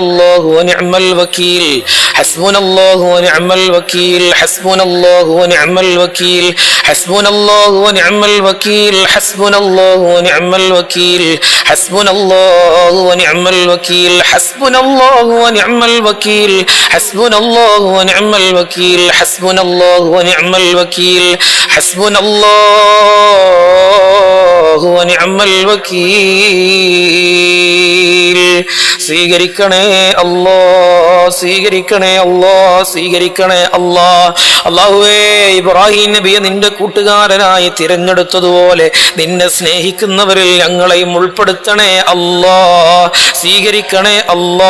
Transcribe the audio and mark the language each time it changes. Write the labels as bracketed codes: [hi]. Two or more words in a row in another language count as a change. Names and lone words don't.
[ar] الله ونعم الوكيل، حسبنا الله ونعم الوكيل، حسبنا الله ونعم الوكيل، حسبنا الله ونعم الوكيل، حسبنا الله ونعم الوكيل، حسبنا الله ونعم الوكيل، حسبنا الله ونعم الوكيل، حسبنا الله ونعم الوكيل، حسبنا الله ونعم الوكيل، حسبنا الله ونعم الوكيل. [ml] സ്വീകരിക്കണേ അല്ലാ, സ്വീകരിക്കണേ അല്ലാ, സ്വീകരിക്കണേ അല്ലാ. അല്ലാഹുവേ, ഇബ്രാഹിം നബിയെ നിന്റെ കൂട്ടുകാരനായി തിരഞ്ഞെടുത്തതുപോലെ നിന്നെ സ്നേഹിക്കുന്നവരിൽ ഞങ്ങളെയും ഉൾപ്പെടുത്തണേ അല്ലാ. സ്വീകരിക്കണേ അല്ലാ.